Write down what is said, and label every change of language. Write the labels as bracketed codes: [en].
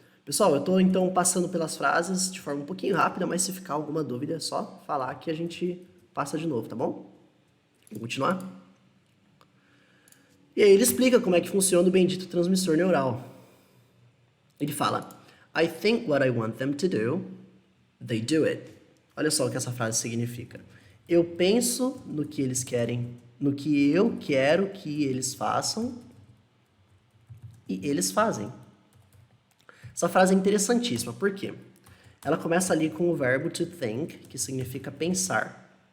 [pt] Pessoal, eu estou então passando pelas frases de forma um pouquinho rápida, mas se ficar alguma dúvida é só falar que a gente passa de novo, tá bom? Vamos continuar? E aí ele explica como é que funciona o bendito transmissor neural. Ele fala, [en] I think what I want them to do, they do it. [pt] Olha só o que essa frase significa. Eu penso no que eles querem, no que eu quero que eles façam, e eles fazem. Essa frase é interessantíssima, por quê? Ela começa ali com o verbo to think, que significa pensar.